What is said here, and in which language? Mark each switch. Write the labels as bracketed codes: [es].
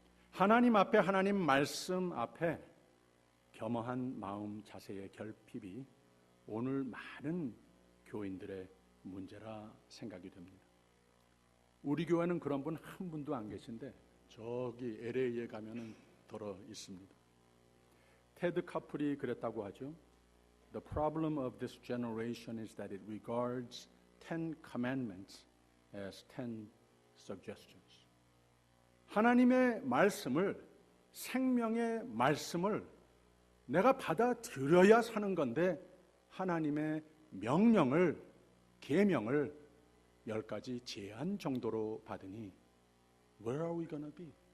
[ko] 하나님 앞에, 하나님 말씀 앞에 겸허한 마음 자세의 결핍이 오늘 많은 교인들의 문제라 생각이 됩니다. 우리 교회는 그런 분 한 분도 안 계신데 저기 LA에 가면은 들어 있습니다. 테드 카플이 그랬다고 하죠. [en] The problem of this generation is that it regards 10 commandments as 10 suggestions. [ko] 하나님의 말씀을, 생명의 말씀을 내가 받아들여야 사는 건데 하나님의 명령을, 계명을 10가지 제한 정도로 받으니 [en] Where are we gonna be?